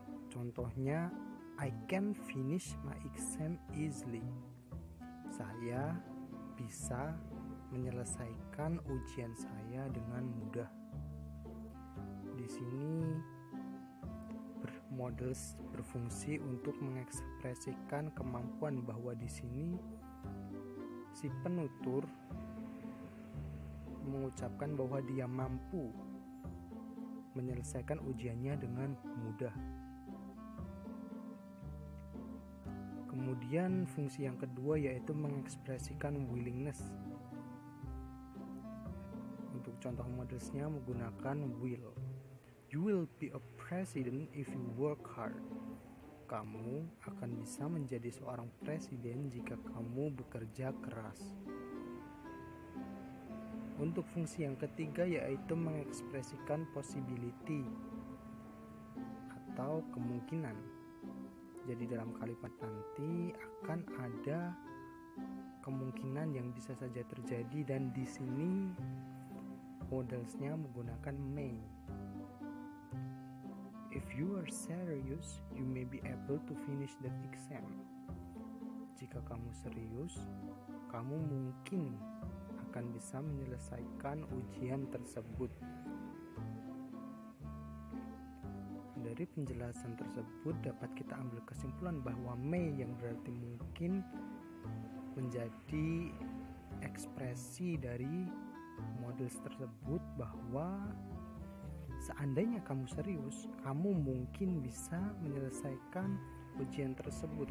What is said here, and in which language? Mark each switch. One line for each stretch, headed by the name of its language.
English: Contohnya, I can finish my exam easily.
Indonesian: Saya bisa menyelesaikan ujian saya dengan mudah. Di sini models berfungsi untuk mengekspresikan kemampuan, bahwa di sini si penutur mengucapkan bahwa dia mampu menyelesaikan ujiannya dengan mudah. Kemudian fungsi yang kedua yaitu mengekspresikan willingness. Untuk contoh modelsnya menggunakan will.
English: You will be a president if you work hard.
Indonesian: Kamu akan bisa menjadi seorang presiden jika kamu bekerja keras. Untuk fungsi yang ketiga yaitu mengekspresikan possibility atau kemungkinan. Jadi dalam kalimat nanti akan ada kemungkinan yang bisa saja terjadi, dan di sini modelsnya menggunakan may.
English: If you are serious, you may be able to finish that exam.
Indonesian: Jika kamu serius, kamu mungkin akan bisa menyelesaikan ujian tersebut. Dari penjelasan tersebut dapat kita ambil kesimpulan bahwa may yang berarti mungkin menjadi ekspresi dari models tersebut, bahwa seandainya kamu serius, kamu mungkin bisa menyelesaikan ujian tersebut.